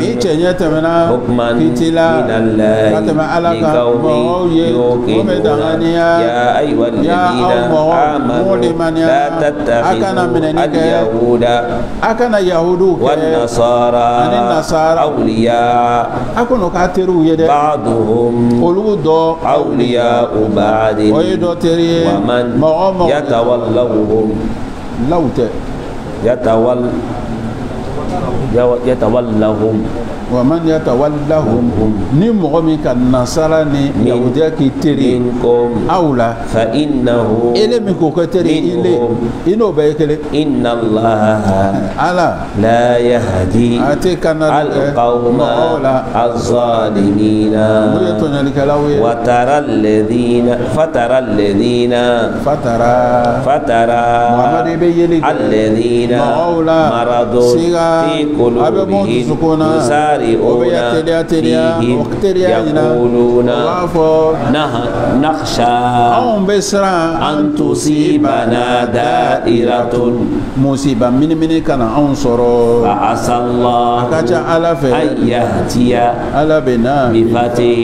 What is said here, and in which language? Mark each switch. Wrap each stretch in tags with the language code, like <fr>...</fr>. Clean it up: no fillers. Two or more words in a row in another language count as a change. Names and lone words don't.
<ar>حكما من الله لقوم يوقنون يا أيها الذين آمنوا لا تتخذوا اليهود والنصارى أولياء بعضهم أولياء بعض ومن يتولهم</ar> <bm>ni mɔgɔ min ka nasara ni yahudiya k'i teri awla</bm> <ar>فإنه</ar> <bm>ele min k'o kɛ teri i n'o bɛɛ ye kelen</bm> <ar>إن الله</ar> <bm>ala</bm> <ar>لا يهدي القوم الظالمين وترى الذين الذين مرض في قلوبهم يقولون نخشى أن تصيبنا دائرة مصيبة من كان أنصر فعسى الله أن يأتي بفتح</ar>